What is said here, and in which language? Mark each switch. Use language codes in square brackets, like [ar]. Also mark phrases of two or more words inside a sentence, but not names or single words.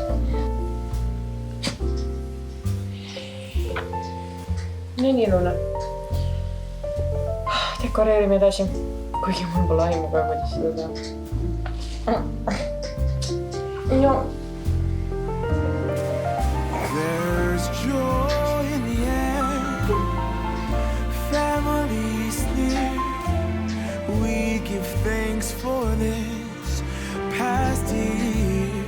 [et] Nii, Luna. Dekoreerime edasi. Kuigi mul pole aimu ka, kuidas seda teha. No. [en] There's joy in the air, families near. We give thanks for this past year.